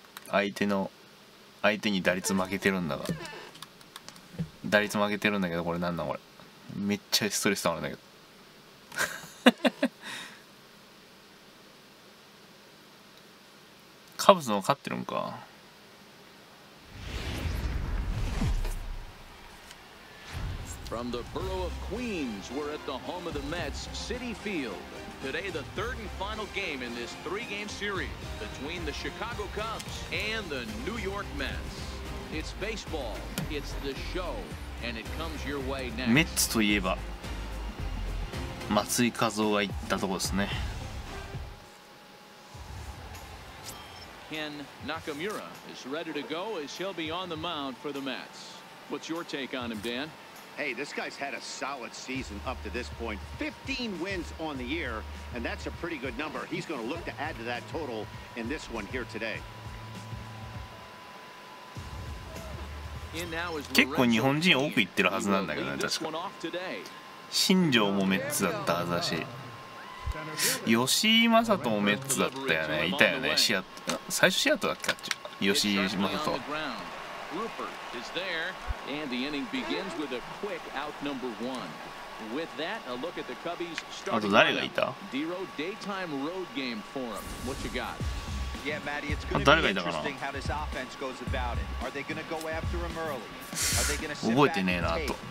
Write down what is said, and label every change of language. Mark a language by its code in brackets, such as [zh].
[ja] 相手に打率負けてるんだが打率負けてるんだけどこれなんなんこれめっちゃストレスたまるんだけどカブスの方が勝ってるんか [en] From the borough of Queens, we're at the home of the Mets, Citi Field. Today, the third and final game in this three-game series between the Chicago Cubs and the New York Mets. It's baseball, it's the show, and it comes your way next. [ja] メッツといえば松井一夫が行ったとこですね。 [en] Ken Nakamura is ready to go as he'll be on the mound for the Mets. What's your take on him, Dan? Hey, this guy's had a solid season up to this point. 15 wins on the year, and that's a pretty good number. He's going to look to add to that total in this one here today. [ja] 結構日本人多く行ってるはずなんだけどね確か新庄もメッツだったはずだし吉井正人もメッツだったよねいたよね最初シアトルだっけあっち吉井正人 [en] Rupert is there, and the inning begins with a quick out number one. With that, a look at the Cubbies starting lineup. Dero, daytime road game for him. What you got? Yeah, Matty, it's going to be interesting how this offense goes about it. Are they going to go after him early? Are they going to sit back and take?